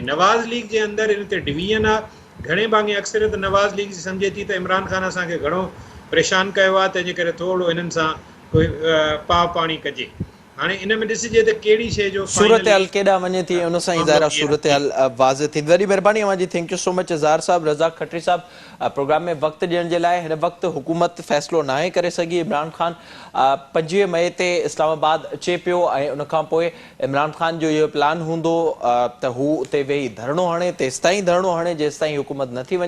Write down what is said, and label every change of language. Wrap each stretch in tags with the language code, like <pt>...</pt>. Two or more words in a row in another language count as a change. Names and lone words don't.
<sd>नवाज़ लीग जे अंदरि हिन ते डिवीज़न आहे। घणे भाङे अक्सरियत नवाज़ लीग जी सम्झे थी त इमरान ख़ान असांखे घणो परेशान कयो आहे, तंहिंजे करे थोरो हिननि सां कोई पाव पाणी कजे। हाणे इन में ॾिसिजे त कहिड़ी शइ जो सूरत हाल केॾांहुं वञे थी, उन सां ई ज़ाहिर सूरत हाल वाज़े थी। वॾी महिरबानी अवां जी,</sd> <en>thank you so much</en> <sd>इज़हार साहब। रज़ाक खत्री साहब, प्रोग्राम में वक़्तु ॾियण जे लाइ। हिन वक़्तु हुकूमत फ़ैसिलो नाहे करे सघी। इमरान ख़ान 25 मई ते इस्लामाबाद अचे पियो, ऐं उनखां पोइ इमरान ख़ान जो इहो प्लान हूंदो त हू उते वेही धरणो हणे, तेसिताईं धरणो हणे जेसिताईं हुकूमत नथी वञे।</sd>